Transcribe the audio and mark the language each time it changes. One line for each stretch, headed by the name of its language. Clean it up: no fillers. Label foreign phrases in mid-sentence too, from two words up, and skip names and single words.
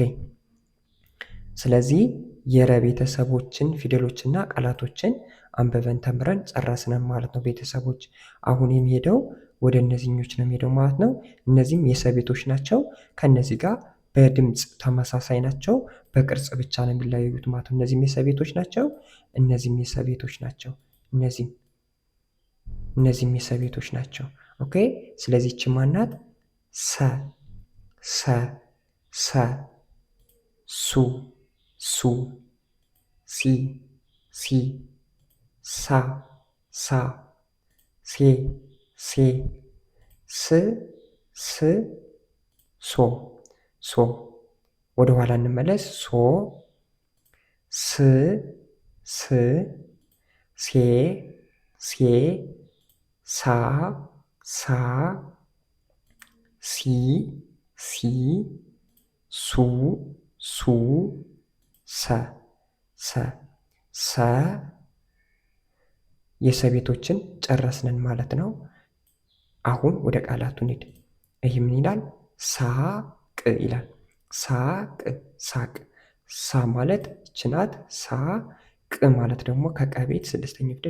Amharic: ስለዚህ የረ ቤተሰቦችን ፊደሎችና ቃላቶችን አንብበን ተምረን ጨረስነን ማለት ነው ቤተሰቦች። አሁን የሚሄደው ወደ እነዚህኞች ነው የሚሄደው ማለት ነው። እነዚህም የሰ ቤቶች ናቸው። ከነዚህ ጋር በድምፅ ተመሳሳይ ናቸው። በቅርጽ ብቻ ነው የሚለያዩት ማለት ነው። እነዚህም የሰ ቤቶች ናቸው። እነዚህም የሰ ቤቶች ናቸው። እነዚህም የሰ ቤቶች ናቸው። ኦኬ ስለዚህ ይቺ ማናት? ሰ ሰ ሰ ሱ ሱ ሲ ሲ ሳ ሳ ሴ ሴ ስ ስ ሶ ሶ። ወደ ኋላ እንመለስ። ሶ ስ ስ ሴ ሴ ሳ ሳ ሲ ሲ ሱ ሱ ሰ ሰ ሰ የሰ ቤቶችን ጨረስንን ማለት ነው። አሁን ወደ ቃላቱ እንሂድ። ይህ ምን ይላል? ሳቅ ይላል። ሳቅ ሳቅ። ሳ ማለት ይች ናት። ሳ ቅ ማለት ደግሞ ከቀ ቤት ስድስተኛ ፊደል